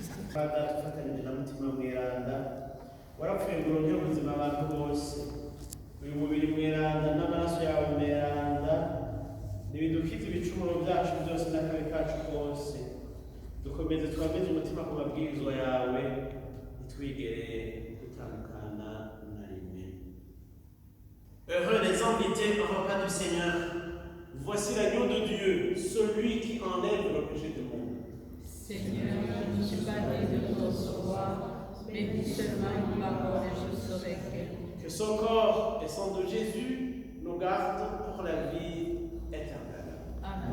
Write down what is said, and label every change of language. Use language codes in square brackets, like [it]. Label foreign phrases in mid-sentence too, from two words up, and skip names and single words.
[rn] Father, tufatanyije na mutima mweranda warapfuye ngo urongere ubuzima abantu bose. Uyu mubiri mweranda n'amaraso yawe mweranda nibidukize ibicumuro byacu byose n'akabi kacu kose. Dukomeze twameze umutima ku mabwirizwa yawe ntitwigere gutandukana na rimwe. [fr] Heureux les invités au repas du Seigneur. Voici l'agneau de Dieu, celui qui enlève le péché du monde. Seigneur, je ne suis pas digne de te recevoir, mais dis seulement une parole et je saurai qu'elle. Que son corps et sang de Jésus nous gardent pour la vie éternelle.